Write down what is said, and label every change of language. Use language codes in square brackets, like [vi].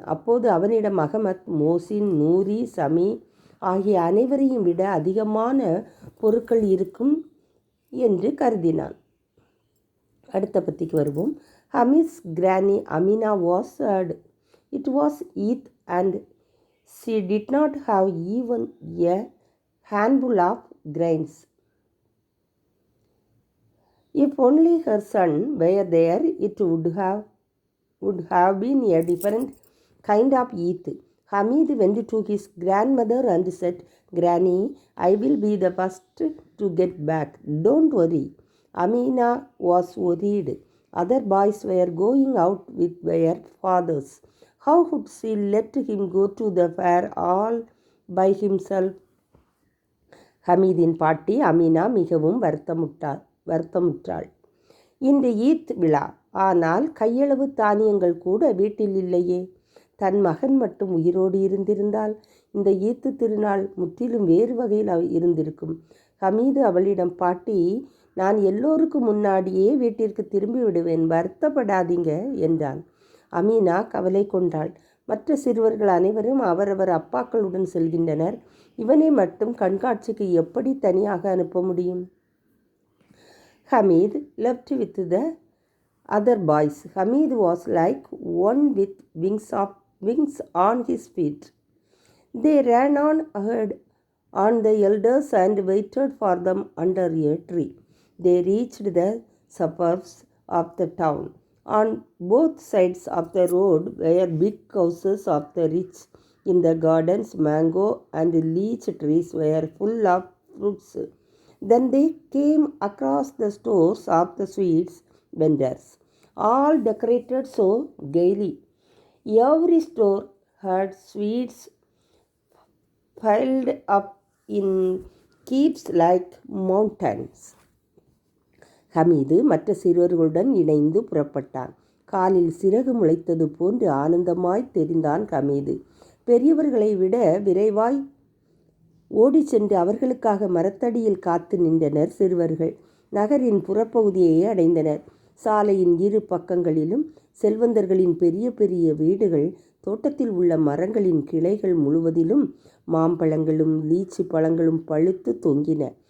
[ta] அப்போது அவனிடம் அகமத், மோசின், நூரி, சமி ஆகிய அனைவரையும் விட அதிகமான பொருட்கள் இருக்கும் என்று கருதினான். அடுத்த பத்திக்கு வருவோம். [en] Hamid's granny Amina was sad. It was Eid and she did not have even a handful of grains. If only her son were there, it would have been a different kind of Eid. Hamid went to his grandmother and said, "Granny, I will be the first to get back. Don't worry." Amina was worried. Other boys were going out with their fathers. How could she let him go to the fair all by himself? [ta] ஹமீதின் பாட்டி அமீனா மிகவும் வருத்தமுற்றாள். இன்று ஈத் விழா, ஆனால் கையளவு தானியங்கள் கூட வீட்டில் இல்லையே. தன் மகன் மட்டும் உயிரோடு இருந்திருந்தால் இந்த ஈத்து திருநாள் முற்றிலும் வேறு வகையில் இருந்திருக்கும். ஹமீது அவளிடம், பாட்டி, நான் எல்லோருக்கும் முன்னாடியே வீட்டிற்கு திரும்பி விடுவேன், வருத்தப்படாதீங்க என்றான். அமீனா கவலை கொண்டாள். மற்ற சிறுவர்கள் அனைவரும் அவரவர் அப்பாக்களுடன் செல்கின்றனர். இவனை மட்டும் கண்காட்சிக்கு எப்படி தனியாக அனுப்ப முடியும்? [en] Hamid left with the other boys. Hamid was like one with wings on his feet. They ran on ahead on the elders and waited for them under a tree. They reached the suburbs of the town. On both sides of the road were big houses of the rich. In the gardens, mango and lychee trees were full of fruits. Then they came across the stores of the sweets vendors, all decorated so gaily. Every store had sweets piled up in heaps like mountains. [ta] Hameed மற்ற சிறுவர்களுடன் இணைந்து புறப்பட்டான். காலில் சிறகு முளைத்தது போன்று ஆனந்தமாய் தெரிந்தான் ஹமீது. பெரியவர்களை விட விரைவாய் ஓடி சென்று அவர்களுக்காக மரத்தடியில் காத்து நின்றனர் சிறுவர்கள். நகரின் புறப்பகுதியை அடைந்தனர். சாலையின் இரு பக்கங்களிலும் செல்வந்தர்களின் பெரிய பெரிய வீடுகள், தோட்டத்தில் உள்ள மரங்களின் கிளைகள் முழுவதிலும் மாம்பழங்களும் லீச்சி பழங்களும் பழுத்து தொங்கின.